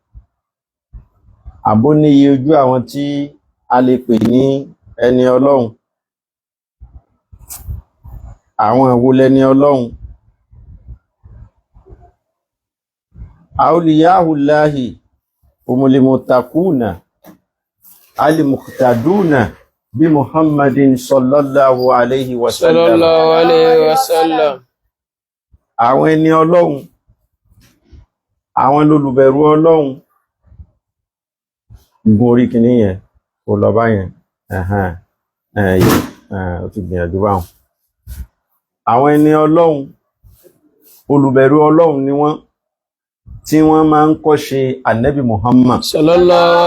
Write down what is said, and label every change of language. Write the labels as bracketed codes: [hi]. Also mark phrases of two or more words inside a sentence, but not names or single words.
[yo] Àbó níye ojú àwọn tí a lè pè ní ẹni Ọlọ́run? Àwọn wo lẹni Ọlọ́run? [ar] أولياء الله هم المتقون المقتدون بمحمد صلى الله عليه وسلم. صلى الله عليه وسلم. [yo] Àwọn ẹni Ọlọ́run, àwọn lolùbẹ̀rù Ọlọ́run. Gun orí kìíní yẹn, kò lọ bá yẹn. Ó ti gbìyànjú báhùn. Àwọn ẹni Ọlọ́run, olùbẹ̀rù Ọlọ́run ni wọ́n, tí wọ́n máa ń kọ́ṣe [ar] Ànábì Muhammad